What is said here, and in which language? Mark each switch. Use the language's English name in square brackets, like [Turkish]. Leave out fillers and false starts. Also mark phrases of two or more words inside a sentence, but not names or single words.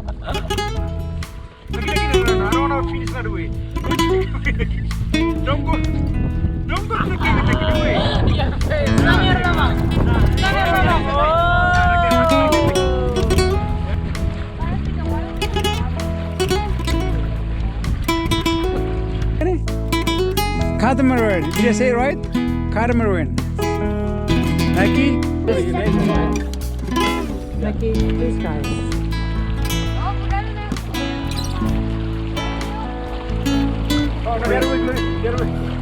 [English] I don't want to finish that way. Don't go take it away. Langir naman. Langir naman. Catamaran. Did I say it right? Catamaran. Nike? Nike, these guys. Oh, no, get away, get away.